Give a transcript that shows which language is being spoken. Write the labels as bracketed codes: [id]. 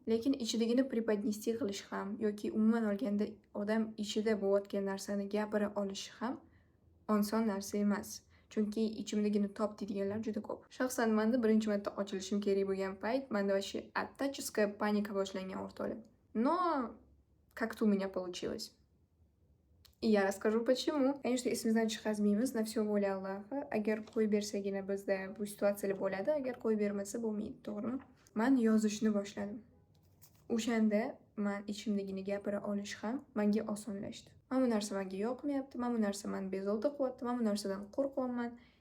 [uz] Lekin ichidagini [ru] преподнести [uz] qilish ham yoki umuman olganda odam ichida bo'layotgan narsani gapira olish ham oson narsa emas. Chunki ichimdagini top deydiganlar juda ko'p. Shaxsan menda birinchi marta ochilishim kerak bo'lgan payt menda [ru] вообще [uz] attachеская panika boshlangan, o'rtoqlar. [ru] Но как-то у меня получилось. И я расскажу почему. Конечно, [uz] esimizdan chiqazmaymiz, [ru] на все воля Alloha. [uz] Agar qo'yib bersagina bizda bu situatsiyalar bo'ladi, agar qo'yib bermasa bo'lmaydi, to'g'rimi? Men yozishni boshladim. O'shanda man ichimdagini gapira olish ham menga osonlashdi. Mana bu narsa menga yoqmayapti, mana bu narsa meni bezovta qilyapti, mana bu narsadan qo'rqyapman.